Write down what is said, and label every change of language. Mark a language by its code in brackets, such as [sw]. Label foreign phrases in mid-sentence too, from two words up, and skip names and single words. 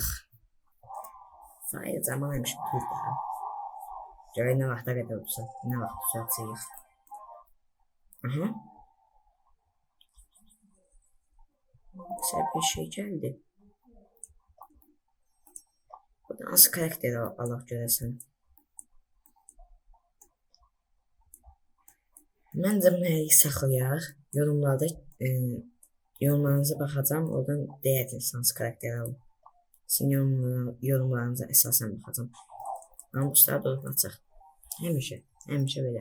[tr] Sayı zamanıymış bu da. Gel ne vaxta kadar olsa. Ne vaxt uzatacağız. Aha. Mesela bir şey geldi. Bu nasıl karakter Allah görəsən. [az] Məncə bunu həqiqi saxlayaq. [tr] Yorumlarda yorumlarınıza baxacağım. [az] Oradan deyəcək hansı karakter alın. Sizin yorumlarınıza əsasən baxacağım. Amma bu saat olacaq. Həmişə belə.